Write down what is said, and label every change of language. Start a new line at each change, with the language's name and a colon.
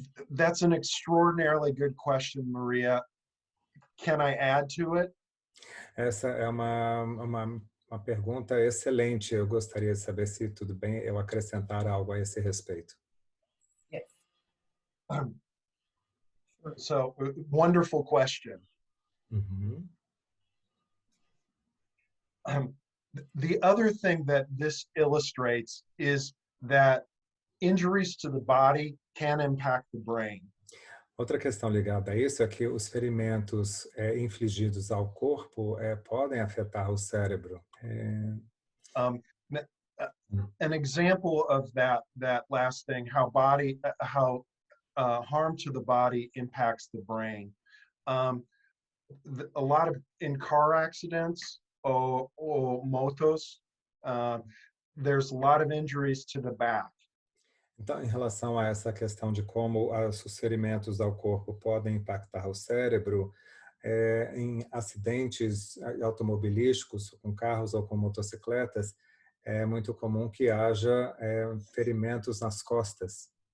English: That's an extraordinarily good question, Maria. Can I add to it?
Portuguese: Essa é uma pergunta excelente. Eu gostaria de saber se tudo bem eu acrescentar algo a esse respeito.
English: Yes. So, wonderful question. Uhum. The other thing that this illustrates is that injuries to the body can impact the brain.
Portuguese: Outra questão ligada a isso é que os ferimentos infligidos ao corpo podem afetar o cérebro.
English: An example of that last thing, how harm to the body impacts the brain. A lot of in car accidents or motos, there's a lot of injuries to the back.
Portuguese: Então, em relação a essa questão de como os ferimentos ao corpo podem impactar o cérebro, em acidentes automobilísticos, com carros ou com motocicletas, é muito comum que haja ferimentos nas costas.